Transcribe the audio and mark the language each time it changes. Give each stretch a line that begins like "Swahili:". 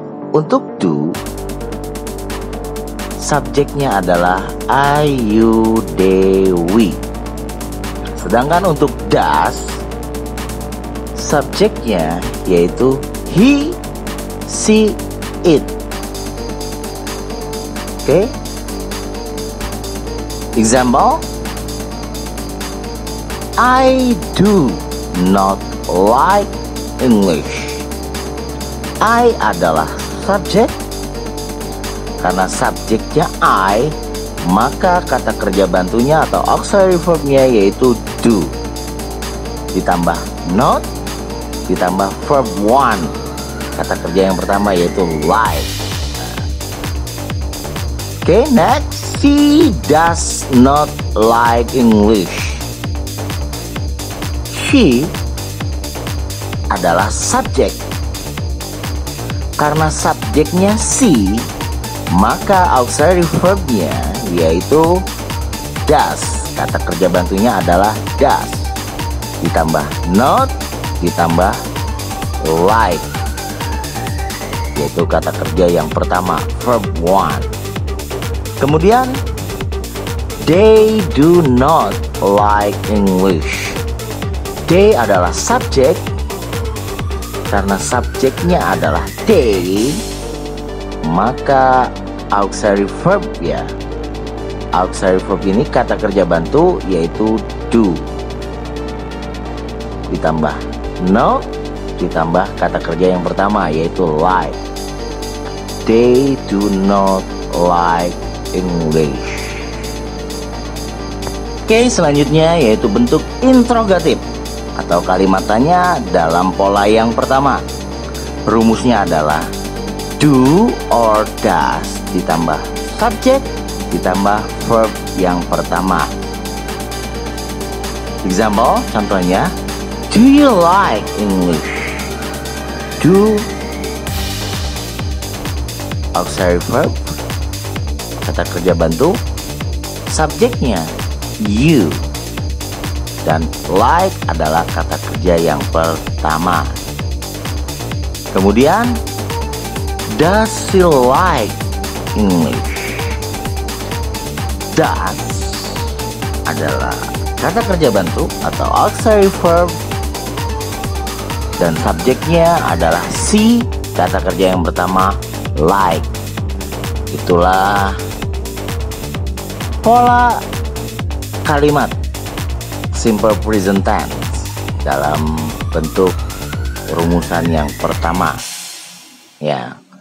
Indonesian: Untuk do, subjeknya adalah I, you, they, we. Sedangkan untuk does, subjeknya yaitu he, she, it. Oke.
English: Example, I do not like English.
Indonesian: I adalah subjek. Karena subjeknya I, maka kata kerja bantunya atau auxiliary verbnya yaitu do. Ditambah not, ditambah verb one. Kata kerja yang pertama yaitu like. Oke, next.
English: She does not like English.
Indonesian: She adalah subjek. Karena subjeknya she, maka auxiliary verbnya yaitu does. Kata kerja bantunya adalah does. Ditambah not, ditambah like, yaitu kata kerja yang pertama, verb one. Kemudian
English: they do not like English.
Indonesian: They adalah subjek. Karena subjeknya adalah they, maka auxiliary verb ya. Auxiliary verb ini kata kerja bantu yaitu do. Ditambah not, ditambah kata kerja yang pertama yaitu like.
English: They do not like English.
Indonesian: Oke, selanjutnya yaitu bentuk interrogatif atau kalimat tanya dalam pola yang pertama. Rumusnya adalah do or does ditambah subjek ditambah verb yang pertama.
English: Example,
Indonesian: contohnya,
English: do you like English?
Indonesian: Do auxiliary verb, kata kerja bantu, subjeknya you, dan like adalah kata kerja yang pertama. Kemudian,
English: does she like English?
Indonesian: Does adalah kata kerja bantu atau auxiliary verb, dan subjeknya adalah she, kata kerja yang pertama like. Itulah pola kalimat simple present tense dalam bentuk rumusan yang pertama ya.